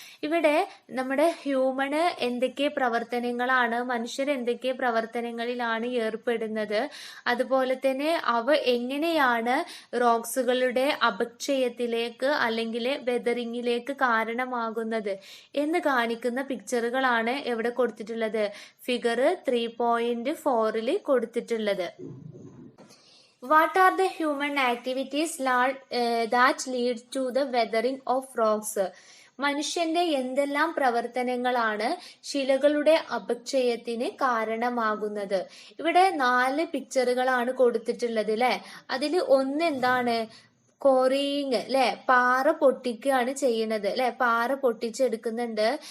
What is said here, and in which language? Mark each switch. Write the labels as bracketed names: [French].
[Malayalam] ഇവിടെ നമ്മുടെ ഹ്യൂമണ് എന്തൊക്കെ പ്രവർത്തനങ്ങളാണ്, മനുഷ്യർ എന്തൊക്കെ പ്രവർത്തനങ്ങളിലാണ് ഏർപ്പെടുന്നത്, അതുപോലെ തന്നെ അവ എങ്ങനെയാണ് റോക്സുകളുടെ അപക്ഷയത്തിലേക്ക് അല്ലെങ്കിൽ വെതറിങ്ങിലേക്ക് കാരണമാകുന്നത് എന്ന് കാണിക്കുന്ന പിക്ചറുകളാണ് എവിടെ കൊടുത്തിട്ടുള്ളത്, ഫിഗർ 3.4 കൊടുത്തിട്ടുള്ളത്. [English] What are the human activities that lead to the weathering of rocks? [Malayalam] മനുഷ്യന്റെ എന്തെല്ലാം പ്രവർത്തനങ്ങളാണ് ശിലകളുടെ അപക്ഷയത്തിന് കാരണമാകുന്നത്? ഇവിടെ 4 പിക്ചറുകളാണ് കൊടുത്തിട്ടുള്ളത് അല്ലെ. അതിൽ ഒന്ന് എന്താണ്, കോറിയിങ് അല്ലെ, പാറ പൊട്ടിക്കുകയാണ് ചെയ്യുന്നത് അല്ലെ, പാറ പൊട്ടിച്ചെടുക്കുന്നുണ്ട്.